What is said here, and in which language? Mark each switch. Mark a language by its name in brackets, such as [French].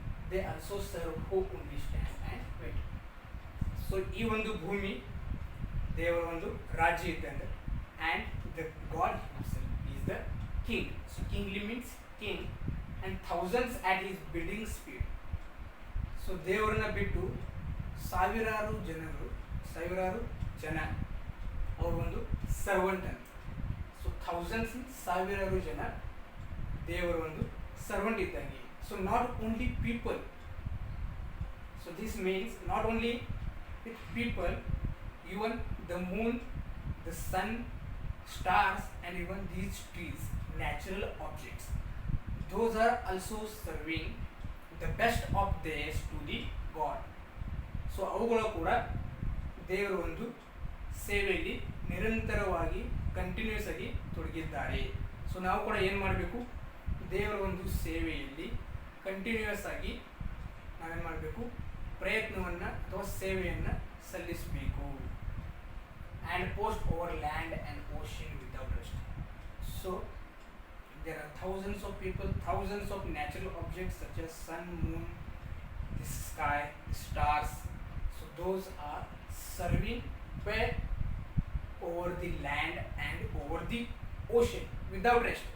[English] They also serve who only stand and wait. So [Kannada] ಈ ಒಂದು ಭೂಮಿ ದೇವರ ಒಂದು ರಾಜ್ಯ ಇದ್ದಂತೆ, [English] and the God himself is the king. So kingly means king, and thousands at his bidding speed. [Kannada] So ದೇವರನ್ನ ಬಿಟ್ಟು ಸಾವಿರಾರು ಜನ ಅವ್ರ ಒಂದು ಸರ್ವೆಂಟ್ ಅಂತ. [English] so thousands [Kannada] ಸಾವಿರಾರು ಜನ ದೇವರ ಒಂದು ಸರ್ವೆಂಟ್ ಇದ್ದಂಗೆ. [English] So not only people, so this means not only with people, even the moon, the sun, stars, and even these trees, natural objects, those are also serving the best of theirs to the God. [Kannada] So ಅವುಗಳು ಕೂಡ ದೇವರ ಒಂದು ಸೇವೆಯಲ್ಲಿ ನಿರಂತರವಾಗಿ continuous ಆಗಿ ತೊಡಗಿದ್ದಾರೆ. So ನಾವು ಕೂಡ ಏನು ಮಾಡಬೇಕು, ದೇವರ ಒಂದು ಸೇವೆಯಲ್ಲಿ ಕಂಟಿನ್ಯೂಯಸ್ ಆಗಿ ನಾವೇನು ಮಾಡಬೇಕು, ಪ್ರಯತ್ನವನ್ನು ಅಥವಾ ಸೇವೆಯನ್ನು ಸಲ್ಲಿಸಬೇಕು. [English] And post over land and ocean without rest. So there are thousands of people, thousands of natural objects such as sun, moon, the sky, the stars. So those are serving where over the land and over the ocean without rest.